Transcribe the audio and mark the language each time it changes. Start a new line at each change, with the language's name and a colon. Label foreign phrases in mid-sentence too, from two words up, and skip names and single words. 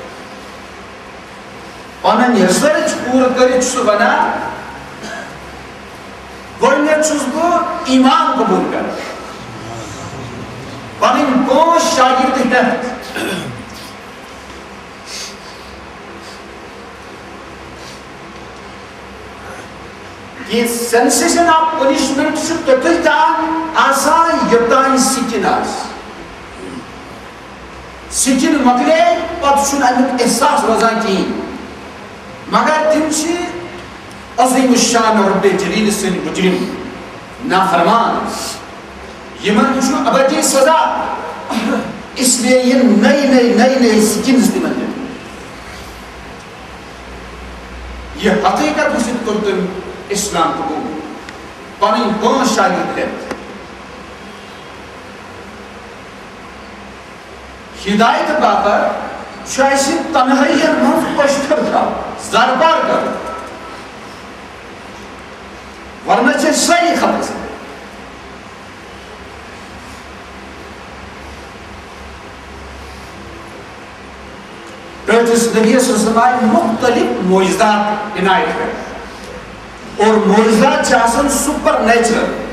Kashmiri: پنٕنۍ رِسٲرٕچ پوٗرٕ کٔرِتھ چھُ سُہ ونان گۄڈٕنیتھ چھُس بہٕ ایمان قبوٗل کران پنٕنۍ پانٛژھ شاگرد ہٮ۪تھ یہ
English: sensation of punishment
Kashmiri: چھُ توٚتُے تام آسان یوٚتانۍ سِکِن آسہِ سِکِن مۄکلے پتہٕ چھُنہٕ امیُک احساس روزان کِہیٖنۍ مگر تِم چھِ عظیٖم الشان رۄبِ جلیل سٕنٛدۍ مُجرِم نافرمان یِمن چھُ ابدی سزا
Urdu: اس لیے
Kashmiri: یِم نئی سِکِنز تِمن دِنہٕ یہِ حقیٖقت وٕچھِتھ کوٚر تٔمۍ اسلام قبول پنٕنۍ پانٛژھ شاگرد ہٮ۪تھ ہدایت باپتھ چھُ اَسہِ تنہٲیین منٛز پٔشتٕر تھاوُن زربار کرُن ورنہ چھِ أسۍ سٲری خبر ٹٲٹھِس نبی
Arabic: صلی اللہ علیہ وسلم
Kashmiri: آیہِ مختلف معجزات عنایت کرنہٕ اور معجزات چھِ آسان
English: super natural